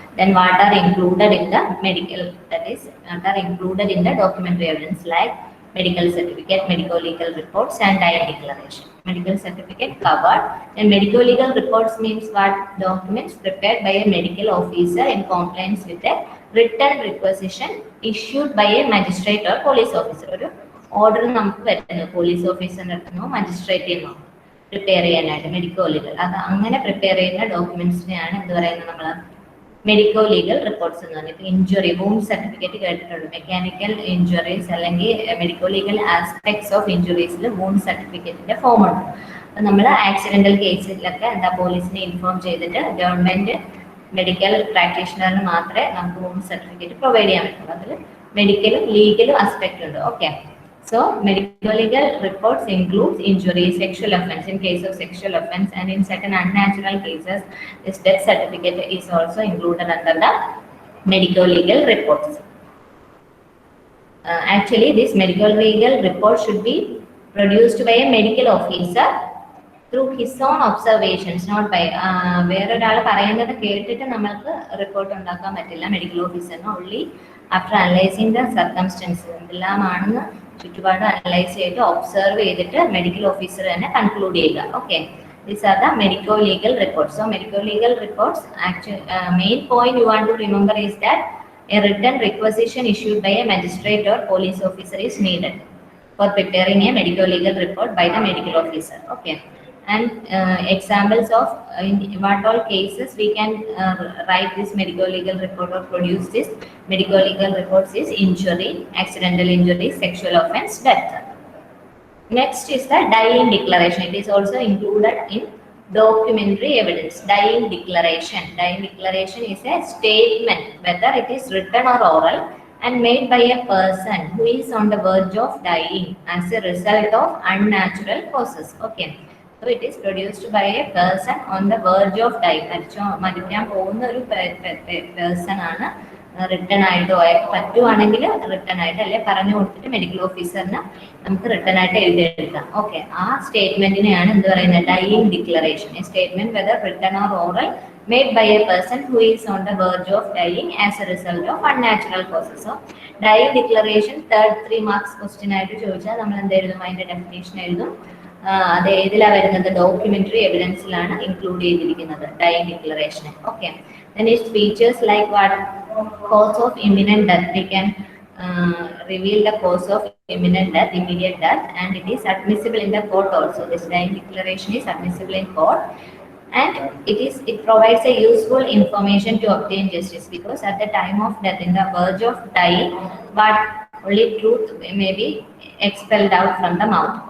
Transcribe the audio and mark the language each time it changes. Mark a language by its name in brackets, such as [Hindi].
[English] Then what are included in the medical, that is what are included in the documentary evidence, like medical certificate, medical legal reports and dying declaration. Medical certificate covered. Then medical legal reports means what? Documents prepared by a medical officer in compliance with a written requisition issued by a magistrate or police officer. [Malayalam] ഒരു order നമുക്ക് വരുന്നു police ഓഫീസറിൻ്റെ അടുത്തുനിന്നോ മജിസ്ട്രേറ്റിൽ നിന്നോ prepare ചെയ്യാനായിട്ട് medico legal, അത് അങ്ങനെ prepare ചെയ്യുന്ന ഡോക്യുമെന്റ്സിനെയാണ് എന്ത് പറയുന്നത്? നമ്മൾ മെഡിക്കോ ലീഗൽ റിപ്പോർട്ട്സ് എന്ന് പറഞ്ഞിട്ട്. ഇഞ്ചുറി, വൂണ്ട് സർട്ടിഫിക്കറ്റ് കേട്ടിട്ടുണ്ട്. മെക്കാനിക്കൽ ഇഞ്ചുറീസ് അല്ലെങ്കിൽ medico legal aspects of ഇഞ്ചുറീസിൽ wound സർട്ടിഫിക്കറ്റിന്റെ form ഉണ്ട്. അപ്പം നമ്മൾ ആക്സിഡന്റൽ കേസിലൊക്കെ എന്താ പോലീസിനെ ഇൻഫോം ചെയ്തിട്ട് ഗവൺമെന്റ് മെഡിക്കൽ പ്രാക്ടീഷണറിന് മാത്രമേ നമുക്ക് വൂണ്ട് സർട്ടിഫിക്കറ്റ് പ്രൊവൈഡ് ചെയ്യാൻ പറ്റുള്ളൂ. അതിൽ മെഡിക്കലും ലീഗലും ആസ്പെക്ട് ഉണ്ട്. Okay. [English] So medical legal reports includes injury, sexual offense in case of sexual offense, and in certain unnatural cases this death certificate is also included under the medical legal reports. Actually this medical legal report should be produced by a medical officer through his own observations, not by [Malayalam] വേറൊരാൾ പറയുന്നത് കേട്ടിട്ട് നമ്മൾക്ക് report ഉണ്ടാക്കാൻ പറ്റില്ല. Medical ഓഫീസറിന് [English] only after analyzing the circumstances, [Malayalam] എന്തെല്ലാമാണെന്ന് ചുറ്റുപാട് analyse ചെയ്ത് observe ചെയ്തിട്ട് medical officer തന്നെ കൺക്ലൂഡ് ചെയ്യുക. Okay. [English] These are the medico legal reports. So medico legal reports, actually main point you want to remember is that a written requisition issued by a magistrate or police officer is needed for preparing a medico legal report by the medical officer. Okay. and examples of in what all cases we can write this medical legal report or produce this medical legal reports is injury, accidental injury, sexual offense, death. Next is the dying declaration. It is also included in documentary evidence. Dying declaration. Dying declaration is a statement, whether it is written or oral, and made by a person who is on the verge of dying as a result of unnatural causes. Okay. So it is produced by a person on the verge of dying. [Malayalam] മരിക്കാൻ പോകുന്ന ഒരു person ആണ് return ആയിട്ട് പറ്റുവാണെങ്കിൽ return ആയിട്ട് അല്ലെ പറഞ്ഞു കൊടുത്തിട്ട് മെഡിക്കൽ ഓഫീസറിന് നമുക്ക് റിട്ടേൺ ആയിട്ട് എഴുതിയെടുക്കാം. ഓക്കെ, ആ സ്റ്റേറ്റ്മെന്റിനെയാണ് എന്ത് പറയുന്നത്? Dying declaration. [English] A statement whether written or oral made by a person who is on the verge of dying as a result of unnatural causes. So, dying declaration third 3 marks question [Malayalam] ആയിട്ട് ചോദിച്ചാൽ നമ്മൾ എന്ത് എഴുതും? അതിന്റെ definition എഴുതും. അത് ഏതിലാണ് വരുന്നത്? ഡോക്യുമെന്ററി എവിഡൻസിലാണ് ഇൻക്ലൂഡ് ചെയ്തിരിക്കുന്നത് dying declaration. [English] Okay, then its features like what? Cause of imminent death. We can reveal the cause of imminent death, immediate death, and it is admissible in the court also. This dying declaration is admissible in court, and it provides a useful information to obtain justice, because at the time of death, in the verge of dying, but only truth may be expelled out from the mouth.